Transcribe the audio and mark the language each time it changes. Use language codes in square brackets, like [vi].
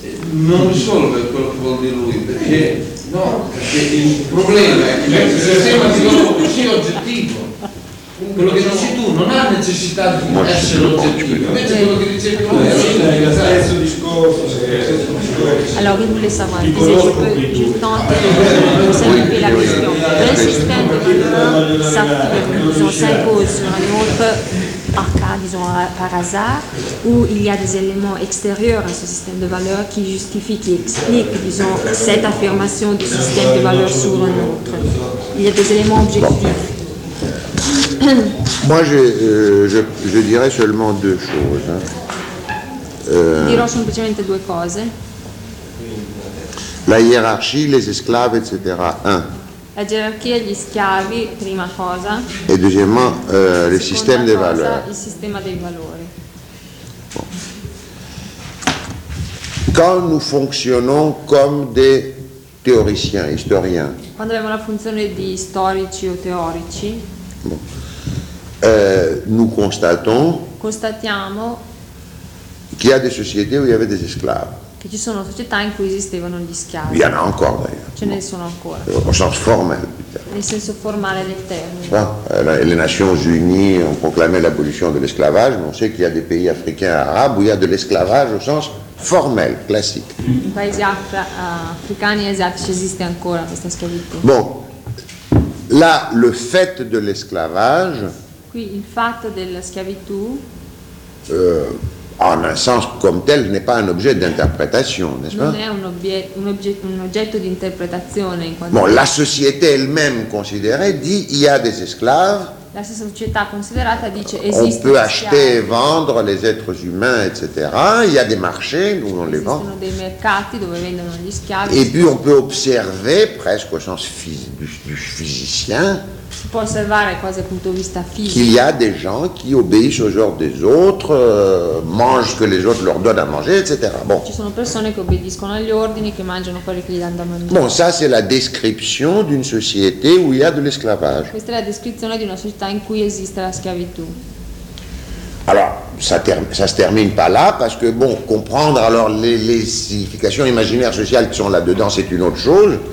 [it] Non risolve quello che vuol dire lui, perché... No, perché il problema è che il sistema di valori sia oggettivo. Quello che dici tu non ha necessità di essere oggettivo, invece quello che dice lui è lo stesso discorso. [fr] Alors, il voulait savoir. Il disait, je tente de vous simplifier la question. Le système de valeurs s'applique, disons, s'impose sur un autre par cas, disons, par hasard, où il y a des éléments extérieurs à ce système de valeurs qui justifient, qui expliquent, disons, cette affirmation du système de valeurs sur un autre. Il y a des éléments objectifs. Moi, je dirais seulement deux choses. [it] Dirò semplicemente due cose. [fr] La hiérarchie, les esclaves, etc. [it] La gerarchia, gli schiavi, prima cosa. [fr] E deuxièmement, le système des valeurs. [it] Il sistema dei valori. Bon. [fr] Quand nous fonctionnons comme des théoriciens, historiens. [it] Quando abbiamo la funzione di storici o teorici. [fr] Bon. Nous constatons. [it] Constatiamo. [fr] Qu'il y a des sociétés où il y avait des esclaves. [it] Che ci sono società in cui esistevano gli schiavi. [fr] Il y en a encore d'ailleurs. [it] Ce ne sono ancora. [fr] Au sens formel. [it] Nel senso formale del termine. [fr] Bon. Les Nations Unies ont proclamé l'abolition de l'esclavage, mais on sait qu'il y a des pays africains arabes où il y a de l'esclavage au sens formel, classique. [it] I paesi africani e asiatici esiste ancora questa schiavitù. [fr] Bon. Là, le fait de l'esclavage. [it] Qui il fatto della schiavitù. [fr] En un sens comme tel, n'est pas un objet d'interprétation, n'est-ce pas? [it] Non è un oggetto di interpretazione. [fr] Bon, la société elle-même considérée dit il y a des esclaves. [it] La società considerata dice esiste. [fr] On peut acheter et vendre les êtres humains, etc. Il y a des marchés où on les vend. [it] Ci sono dei mercati dove vendono gli schiavi. [fr] Et puis on peut observer, presque au sens du physicien. [it] Si può osservare quasi dal punto di vista fisico. [fr] Qu'il y a des gens qui obéissent aux ordres des autres, mangent ce que les autres leur donnent à manger, etc. Bon. [it] Ci sono persone che obbediscono agli ordini, che mangiano quello che gli danno da mangiare. [fr] Bon, ça c'est la description d'une société où il y a de l'esclavage. [it] Questa è la descrizione di una società in cui esiste la schiavitù. [fr] Alors, ça se termine pas là, parce que bon, comprendre alors les significations imaginaires sociales qui sont là-dedans, c'est une autre chose.